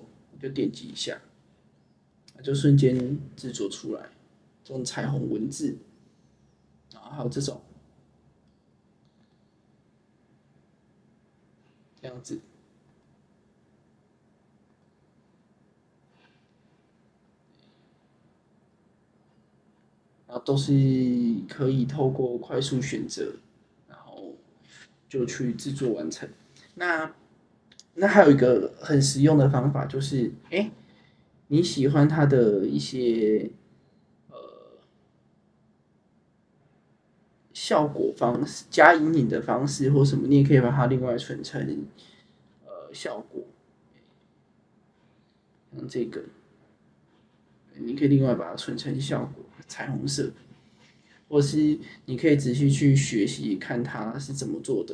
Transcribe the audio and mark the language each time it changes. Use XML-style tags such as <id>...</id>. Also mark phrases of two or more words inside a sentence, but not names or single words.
<zh>就點擊一下，就瞬間製作出來這種彩虹文字，然後還有這種這樣子，然後都是可以透過快速選擇，然後就去製作完成。那還有一個很實用的方法，就是你喜歡它的一些效果方式，加陰影的方式或什麼，你也可以把它另外存成效果。像這個，你可以另外把它存成效果，彩虹色，或是你可以仔細去學習看它是怎麼做的。</zh>